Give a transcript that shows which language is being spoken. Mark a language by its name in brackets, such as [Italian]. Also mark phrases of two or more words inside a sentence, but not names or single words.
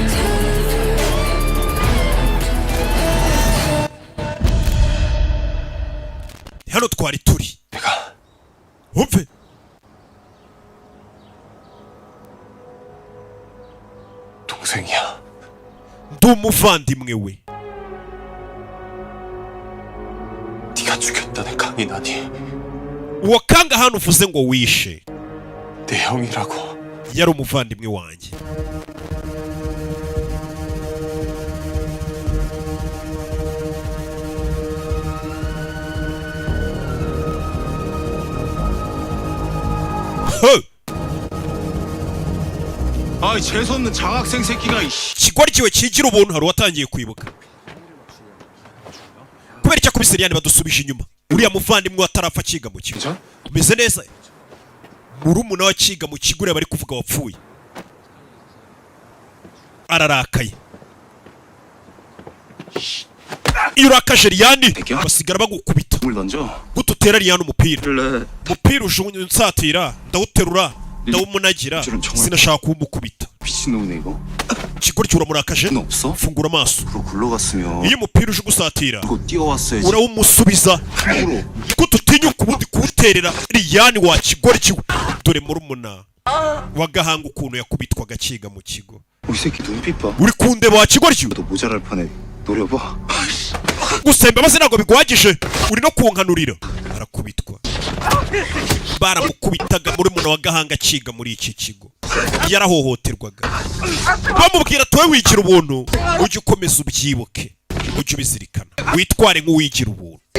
[Kinyarwanda] hano twari turi umve [Korean] 동생이야. [Kinyarwanda] ndumuvandimwe we. [Korean] 네가 죽였다는 강인하니 [Kinyarwanda] uwo kanga hano uvuze ngo wishe [Korean] 내 형이라고. [Kinyarwanda] yari umuvandimwe wanjye. [Korean] 아이 재수없는 장학생 새끼가 이씨. [Kinyarwanda] kigwaryiwe kigira ubuntu hari watangiye kwibuka kubera icyo kubise Liliane badusubije inyuma. uriya muvandimwe watarapfa kiga mu kigo umeze neza. murumuna wa kiga mu kigo bari kuvuga wapfuye ararakaye. iyo urakaje Liliane basigara bagukubita [Korean] 물 던져. [Kinyarwanda] gututera Liliane umupira [Korean] 그래. [Kinyarwanda] unsatira ndawuterura ndawumunagira sinashaka kumukubita. [Korean] 미친놈이네 이거. [Kinyarwanda] kigoryi uramurakaje [Korean] 너 없어? [Kinyarwanda] fungura amaso. [Korean] 그거 굴러갔으면 [Kinyarwanda] iyo umupira uje gusatira [Korean] 그거 뛰어왔어야지. [Kinyarwanda] urawumusubiza [Korean] 으로. [Kinyarwanda] gututinyuka ubundi kuwuterera Liliane wa kigoryi we. dore murumuna wa gahanga ukuntu yakubitwaga kiga mu kigo. [Korean] 이 새끼 눈빛 봐. [Kinyarwanda] uri kundeba wa kigoryi [Korean] 너 모자랄 판에 노려봐. [Kinyarwanda] gusemba maze ntabwo bigwagije uri no kunkanurira. arakubitwa baramukubitaga murumuna wa gahanga kiga muri iki kigo yarahohoterwaga bamubwira tuwe wigira ubuntu ujye ukomeza ubyibuke ujye ubizirikana witware nk'uwigira ubuntu.